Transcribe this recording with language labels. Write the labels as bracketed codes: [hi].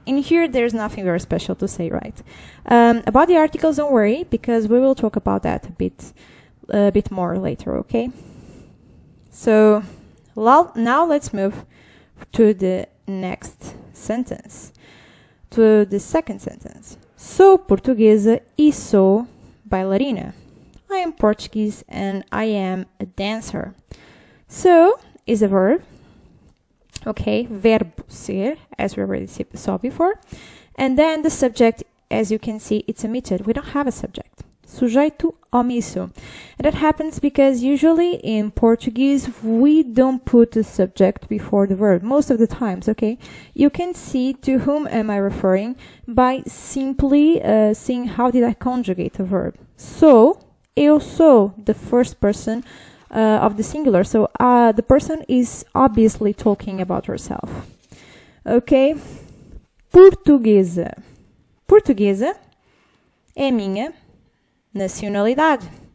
[en] In here, there's nothing very special to say, right? About the articles, don't worry, because we will talk about that a bit more later, okay? So, now let's move to the next sentence, to the second sentence. [pt] Sou portuguesa e sou bailarina. [en] I am Portuguese and I am a dancer. So, is a verb. Okay, [pt] verbo ser, [en] as we already saw before. And then the subject, as you can see, it's omitted. We don't have a subject. [pt] Sujeito omisso. [en] And that happens because usually in Portuguese, we don't put a subject before the verb. Most of the times, okay? You can see to whom am I referring by simply seeing how did I conjugate a verb. So, [pt] eu sou, [en] the first person of the singular. So the person is obviously talking about herself. [pt] Okay? Portuguesa. Portuguesa é minha nacionalidade.